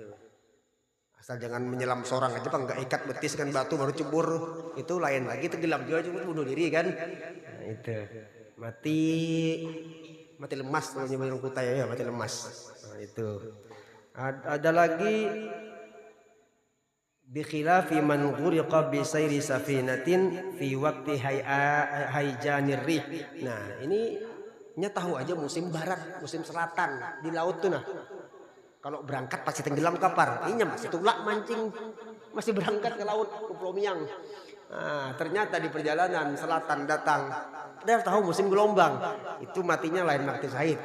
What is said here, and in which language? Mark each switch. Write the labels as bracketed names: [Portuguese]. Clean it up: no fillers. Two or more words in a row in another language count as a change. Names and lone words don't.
[Indonesian] Asal jangan menyelam seorang aja, Pak, enggak ikat betis kan batu baru cebur. Itu lain lagi, tenggelam juga cuma bunuh diri kan. Nah, itu. Mati lemas namanya orang kutai ya, mati lemas. Nah, itu. Ada lagi [Arabic] بخلاف من غرق بسير سفينة في وقت هيجان الريح. [Indonesian] Nah, ini tahu aja musim barat, musim selatan di laut tuh nah. Kalau berangkat pasti tenggelam kapal. Ini masih tulak mancing, masih berangkat ke laut ke Pulau Miang. Nah, ternyata di perjalanan selatan datang. Dia tahu musim gelombang. Itu matinya lain mati syahid.